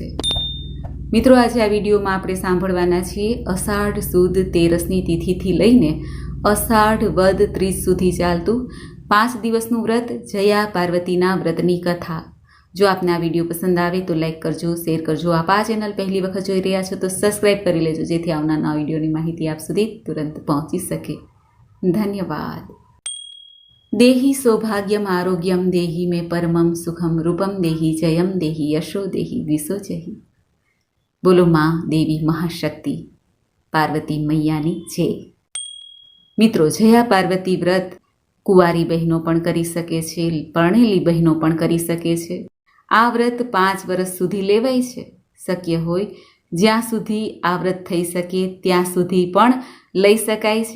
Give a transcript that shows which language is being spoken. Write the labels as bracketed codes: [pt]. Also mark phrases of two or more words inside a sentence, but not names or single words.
[gu] મિત્રો, આજે આ વિડીયોમાં આપણે સાંભળવાના છીએ અષાઢ સુદ 13ની તિથિથી લઈને અષાઢ વદ 30 સુધી ચાલતું 5 દિવસનું વ્રત જયા પાર્વતીના વ્રતની કથા। જો આપને આ વિડીયો પસંદ આવે તો લાઈક કરજો, શેર કરજો। આપ આ ચેનલ પહેલી વખત જોઈ રહ્યા છો તો સબસ્ક્રાઈબ કરી લેજો, જેથી આવનાર નવા વિડીયોની માહિતી આપ સુધી તુરંત પહોંચી શકે। ધન્યવાદ। [sa] देहि सौभाग्यम आरोग्यम देहि में परमम सुखम रूपम देहि जयम देहि यशो देहि द्विषो जहि। [gu] બોલો મા દેવી મહાશક્તિ પાર્વતી મૈયાની જય। મિત્રો, જયા પાર્વતી વ્રત કુંવારી બહેનો પણ કરી શકે છે, પરણેલી બહેનો પણ કરી શકે છે। આ વ્રત 5 વર્ષ સુધી લેવાય છે। શક્ય હોય જ્યાં સુધી આ વ્રત થઈ શકે ત્યાં સુધી પણ લઈ શકાય છે।